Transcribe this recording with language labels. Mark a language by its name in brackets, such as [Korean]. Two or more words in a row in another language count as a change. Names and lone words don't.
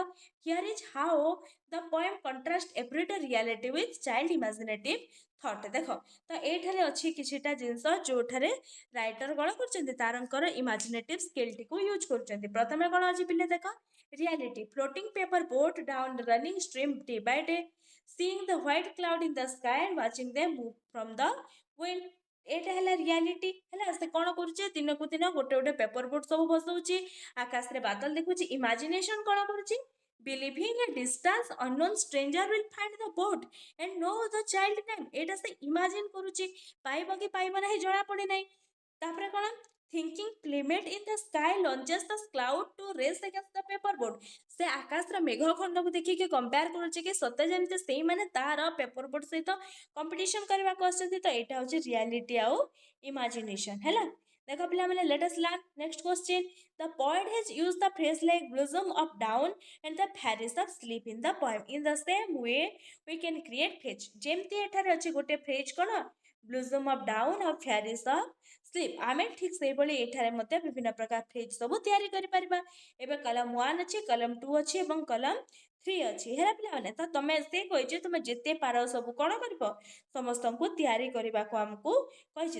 [English] here is how the poem contrast everyday reality with child imaginative thought. [Odia] ଦେଖ ତ ଏଇଠାରେ ଅଛି କିଛିଟା ଜିନିଷ ଯେଉଁଠାରେ ରାଇଟର କ'ଣ କରୁଛନ୍ତି, ତାରଙ୍କର [English] imaginative skill [Odia] ୟୁଜ୍ କରୁଛନ୍ତି। ପ୍ରଥମେ କ'ଣ ଅଛି ପିଲେ ଦେଖ, [English] reality floating paper boat down running stream day by day, seeing the white cloud in the sky and watching them move from the wind। [Odia] ଏଇଟା ହେଲା ରିଆଲିଟି ହେଲା। ସେ କ'ଣ କରୁଛି, ଦିନକୁ ଦିନ ଗୋଟେ ଗୋଟେ [English] paper boat [Odia] ସବୁ ବସଉଛି, ଆକାଶରେ ବାଦଲ ଦେଖୁଛି। ଇମାଜିନେସନ କ'ଣ କରୁଛି, [English] believing a distance unknown stranger will find the boat and know the child name। [Odia] ଏଇଟା ସେ ଇମାଜିନ୍ କରୁଛି, ପାଇବ କି ପାଇବ ନାହିଁ ଜଣା ପଡ଼େ ନାହିଁ। ତାପରେ କ'ଣ, [English] thinking plummet in the sky launches the cloud to race against the paper boat। [Odia] ସେ ଆକାଶର ମେଘ ଖଣ୍ଡକୁ ଦେଖିକି କମ୍ପେୟାର କରୁଛି କି ସତେ ଯେମିତି ସେଇମାନେ ତାର [English] paper boat [Odia] ସହିତ କମ୍ପିଟିସନ କରିବାକୁ ଆସୁଛନ୍ତି। ତ ଏଇଟା ହେଉଛି ରିଆଲିଟି ଆଉ ଇମାଜିନେସନ ହେଲା। ଦେଖ ପିଲାମାନେ, [English] let us learn next question. the poet has use the phrase like blossom of dawn and the fairies of sleep in the poem। In the same way we can create phrase। [Odia] ଯେମିତି ଏଠାରେ ଅଛି ଗୋଟେ ଫ୍ରେଜ୍ କ'ଣ, [English] blossom of dawn [Odia] ଆଉ [English] fairies of sleep. [Odia] ଆମେ ଠିକ୍ ସେଇଭଳି ଏଠାରେ ମଧ୍ୟ ବିଭିନ୍ନ ପ୍ରକାର ଫ୍ରେଜ୍ ସବୁ ତିଆରି କରିପାରିବା। ଏବେ କଲମ 1 ଅଛି, କଲମ 2 ଅଛି ଏବଂ କଲମ 3 ଅଛି ହେଲା ପିଲାମାନେ। ତ ତମେ ସେ କହିଛି ତୁମେ ଯେତେ ପାର ସବୁ କ'ଣ କରିବ, ସମସ୍ତଙ୍କୁ ତିଆରି କରିବାକୁ ଆମକୁ କହିଛି।